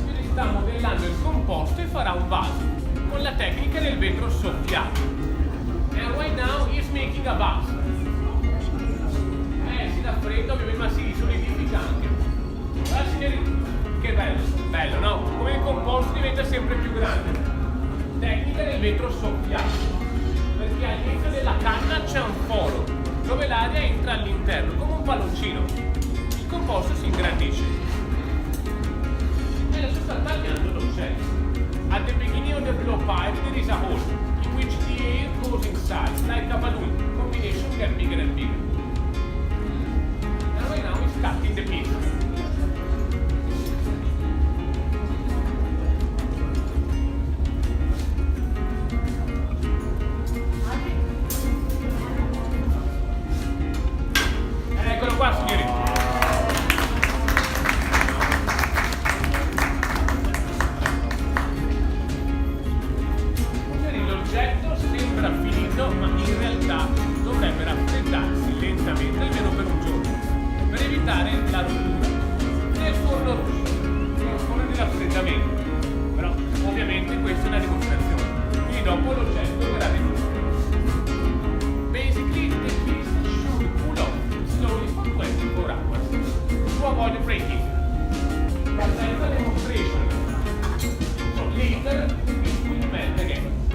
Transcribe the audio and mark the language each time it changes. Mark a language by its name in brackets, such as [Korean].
[Italian] Sta modellando il composto e farà un vaso con la tecnica del vetro soffiato. [English] And right now he's making a vase. [Italian] Si dà freddo, ovviamente, ma si solidifica anche. Guarda signori, che bello, bello, no? Come il composto diventa sempre più grande. Tecnica del vetro soffiato. Perché all'inizio della canna c'è un foro dove l'aria entra all'interno come un palloncino. Il composto si ingrandisce. Adesso sta tagliando l'oggetto. [English] At the beginning of the blowpipe there is a hole in which the air goes inside like a balloon. Combination get bigger and bigger. And right now he's cutting the piece. [Italian] Eccolo qua signori. L'oggetto sembra finito, ma in realtà dovrebbe raffreddarsi lentamente almeno per un giorno, per evitare la rottura del forno rosso, che è un forno di raffreddamento. Però ovviamente questa è una dimostrazione, quindi dopo l'oggetto verrà ripreso. [English] Basically the piece should cool off slowly for 24 hours to avoid breaking. But that's a demonstration. So later it will melt again.